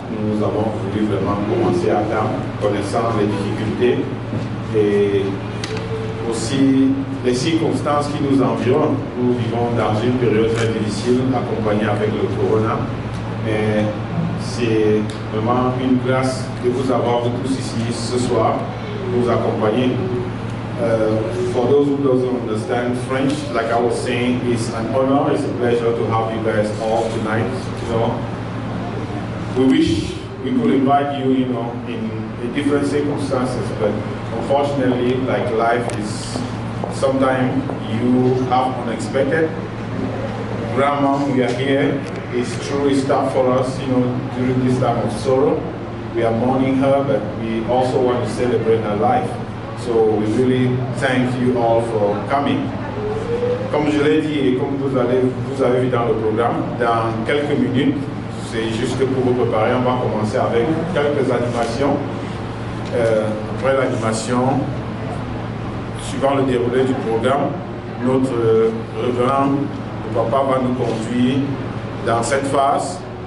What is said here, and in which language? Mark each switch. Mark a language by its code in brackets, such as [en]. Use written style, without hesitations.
[fr] Nous avons voulu vraiment commencer à temps, connaissant les difficultés et aussi les circonstances qui nous environnent. Nous vivons dans une période très difficile, accompagnée avec le corona, mais c'est vraiment une grâce de vous avoir tous ici ce soir, nous accompagner. [en] For those who don't understand French, like I was saying, it's an honor, it's a pleasure to have you guys all tonight. You know, we wish we could invite you, you know, in different circumstances, but unfortunately, like life is, sometimes you have unexpected. Grandma, we are here. It's true, it's tough for us, you know, during this time of sorrow. We are mourning her, but we also want to celebrate her life. So we really thank you all for coming. [fr] Comme je l'ai dit et comme vous avez vu dans le programme, dans quelques minutes, c'est juste pour vous préparer, on va commencer avec quelques animations. Après l'animation, suivant le déroulé du programme, notre révérend, le papa va nous conduire dans cette phase.